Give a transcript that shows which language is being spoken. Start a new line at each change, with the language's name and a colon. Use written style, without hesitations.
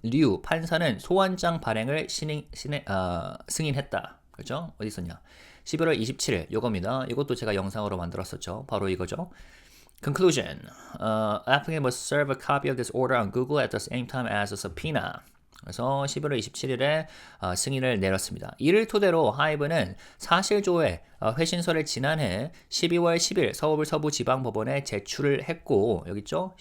Korean: 류 판사는 소환장 발행을 승인했다. 그렇죠? 어디 있었냐? 11월 27일 요겁니다. 이것도 제가 영상으로 만들었었죠. 바로 이거죠. Conclusion.
English: Applicant must serve a copy of this order on Google at the same time as a subpoena.
Korean: 그래서 11월 27일에 승인을 내렸습니다. 이를 토대로 하이브는 사실조회 회신서를 지난해 12월 10일 서울 서부지방법원에 제출을 했고, 여기 있죠?